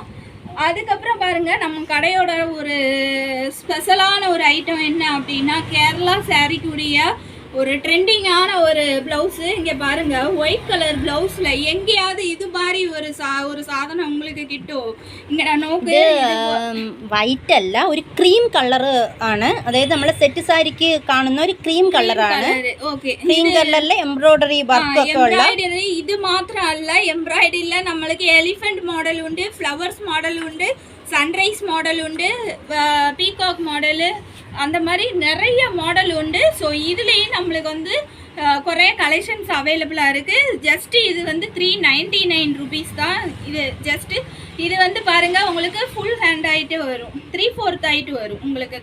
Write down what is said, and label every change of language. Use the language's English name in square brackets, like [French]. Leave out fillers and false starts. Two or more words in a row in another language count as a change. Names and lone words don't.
[Tamil] அதுக்கப்புறம் பாருங்கள், நம்ம கடையோட ஒரு ஸ்பெஷலான ஒரு ஐட்டம் என்ன அப்படின்னா, கேரளா சாரீக்குரிய ஒரு ட்ரெண்டிங்கான ஒரு ப்ளவுஸு. இங்கே பாருங்கள், ஒயிட் கலர் ப்ளவுஸில் எங்கேயாவது இது மாதிரி ஒரு சாதனம் உங்களுக்கு கிட்டும். இங்கே நான் നോക്ക്, [Malayalam] വൈറ്റ് അല്ല, ഒരു ക്രീം കളർ ആണ്. അതായത് നമ്മളെ സെറ്റ് സാരിക്ക് കാണുന്ന ഒരു ക്രീം കളറാണ്. ഓക്കെ, ക്രീം കളറിലെ എംബ്രോയിഡറി വർക്ക് ഒക്കെ ഉള്ള. ഇത് മാത്രമല്ല, എംബ്രോയിഡറിയിൽ നമ്മൾക്ക് എലിഫന്റ് മോഡലുണ്ട്, ഫ്ലവേഴ്സ് മോഡലുണ്ട്, [Tamil] சன்ரைஸ் மாடல் உண்டு, பீகாக் மாடலு, அந்த மாதிரி நிறைய மாடல் உண்டு. ஸோ இதுலேயும் நம்மளுக்கு வந்து குறைய கலெக்ஷன்ஸ் அவைலபிளாக இருக்குது. ஜஸ்ட்டு இது வந்து 399 ருபீஸ் தான். இது வந்து பாருங்கள் உங்களுக்கு ஃபுல் ஹேண்ட் ஆகிட்டு வரும், 3/4 ஆகிட்டு வரும் உங்களுக்கு.